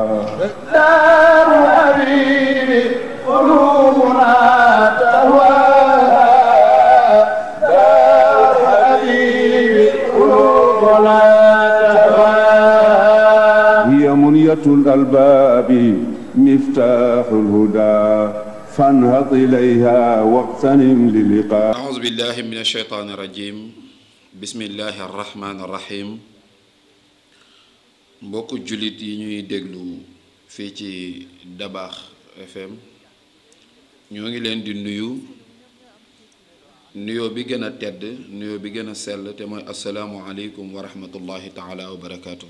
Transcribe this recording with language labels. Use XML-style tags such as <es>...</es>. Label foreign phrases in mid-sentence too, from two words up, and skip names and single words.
<ar>دار حبيب قلوبنا تهواها دار حبيب قلوبنا تهواها هي منية الألباب مفتاح الهدى فانهض إليها واغتنم للقاء. أعوذ بالله من الشيطان الرجيم بسم الله الرحمن الرحيم.</ar> <wo>mbokku jullit yi ñuy déglu fii ci Dabakh FM ñoo ngi leen di nuyoo bi gën a tedd nuyoo bi gën a sell te mooy</wo> <ar>السلام عليكم ورحمة الله تعالى وبركاته.</ar>